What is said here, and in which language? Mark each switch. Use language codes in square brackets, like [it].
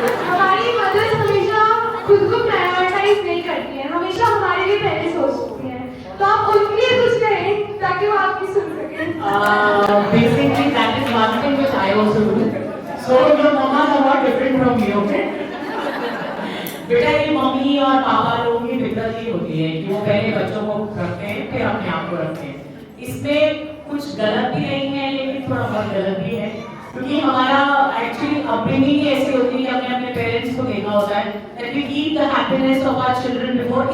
[hi] हमारी मदर्स हमेशा खुद को प्रायोरिटाइज नहीं करती हैं, हमेशा हमारे लिए पहले सोचती हैं। तो आप उनके लिए कुछ कहें ताकि वो आपकी सुन सकें। [en] Basically that is one thing which I also do. So your mamas are not different from me, okay? [hi] बेटा ये मम्मी और पापा लोगों की दिक्कत ये होती है कि वो पहले बच्चों को रखते हैं फिर अपने आप को रखते हैं। इसमें कुछ गलत भी नहीं है लेकिन थोड़ा बहुत गलत भी है, क्योंकि हमारा एक्चुअली अपब्रिंगिंग ऐसी होती है कि हमने अपने पेरेंट्स को देखा होता है [en] that we keep the happiness of our children before।